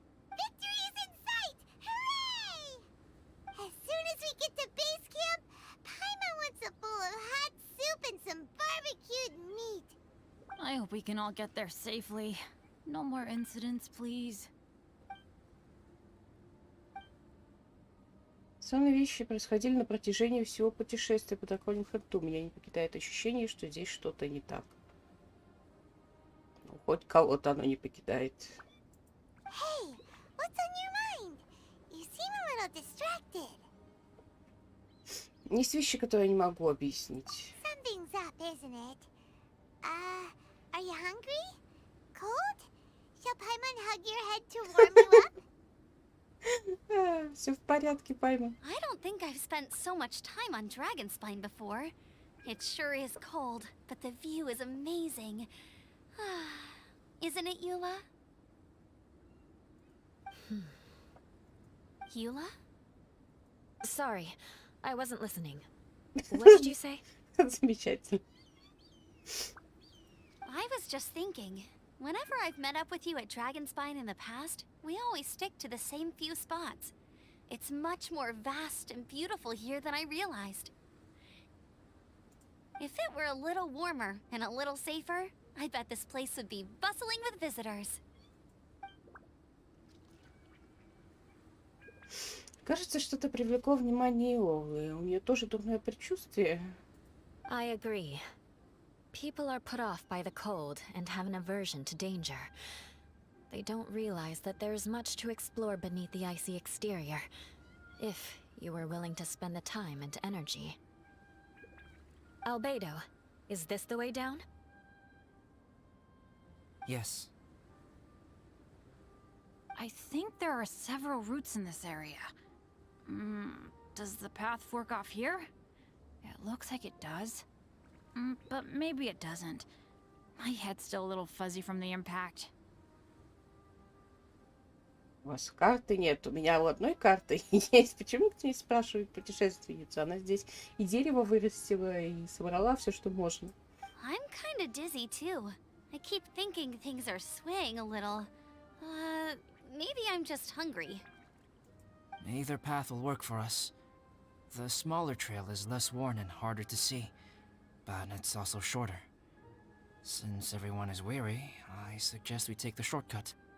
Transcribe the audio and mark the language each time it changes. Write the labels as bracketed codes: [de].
[en] Victory is in sight! Hooray! As soon as we get to base camp, Paimon wants a bowl of hot soup and some barbecued meat. I hope we can all get there safely. No more incidents, please. [ru] Странные вещи происходили на протяжении всего путешествия по драконьему хребту. Меня не покидает ощущение, что здесь что-то не так. Ну, хоть кого-то оно не покидает. [en] Hey, what's on your mind? You seem a little distracted. [ru] Есть вещи, которые я не могу объяснить. [en] Something's up, isn't it? Are you hungry? Cold? Shall Paimon hug your head to warm you up? [ru] Все в порядке, пойму. [en] I don't think I've spent so much time on Dragonspine before. It sure is cold, but the view is amazing. Isn't it, Eula? Eula? Sorry, I wasn't listening. What did you say? [ru] Замечательно. [en] I was just thinking, whenever I've met up with you at Dragonspine in the past, we always stick to the same few spots. It's much more vast and beautiful here than I realized. If it were a little warmer and a little safer, I bet this place would be bustling with visitors. [ru] Кажется, что-то привлекло внимание Иолы. У нее тоже дурное предчувствие. [en] I agree. People are put off by the cold and have an aversion to danger. They don't realize that there's much to explore beneath the icy exterior, if you were willing to spend the time and energy. Albedo, is this the way down? Yes. I think there are several routes in this area. Does the path fork off here? It looks like it does. But maybe it doesn't. My head's still a little fuzzy from the impact. [ru] У вас карты нет. У меня у одной карты есть. Почему никто не спрашивает путешественницу? Она здесь и дерево вырастила, и собрала все, что можно. [en] I'm kinda dizzy too. I keep thinking things are swaying a little. Maybe I'm just hungry. Either path will work for us. The smaller trail is less worn and harder to see, but it's also shorter. Since everyone is weary, I suggest we take the shortcut.